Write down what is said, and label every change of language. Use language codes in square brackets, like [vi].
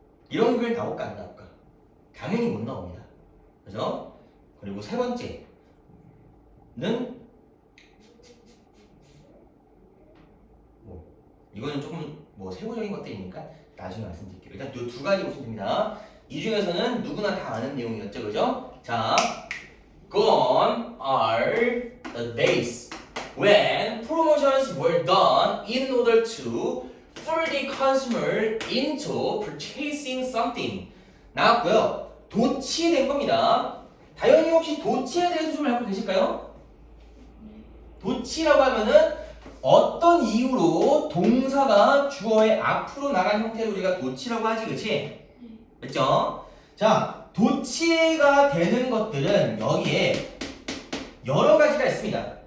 [ko] 이런 글 나올까 안 나올까? 당연히 못 나옵니다. 그죠? 그리고 세 번째는 이거는 조금 세부적인 것들이니까 나중에 말씀드릴게요. 일단 이 두 가지 보시면 됩니다. 이 중에서는 누구나 다 아는 내용이었죠, 그죠? [en] 자, gone are the days when promotions were done in order to fool the consumer into purchasing something. [ko] 나왔고요. 도치된 겁니다. 다현이 혹시 도치에 대해서 좀 알고 계실까요? 도치라고 하면은 어떤 이유로 동사가 주어의 앞으로 나간 형태를 우리가 도치라고 하지, 그치? 그렇죠? 자, 도치가 되는 것들은 여기에 여러 가지가 있습니다.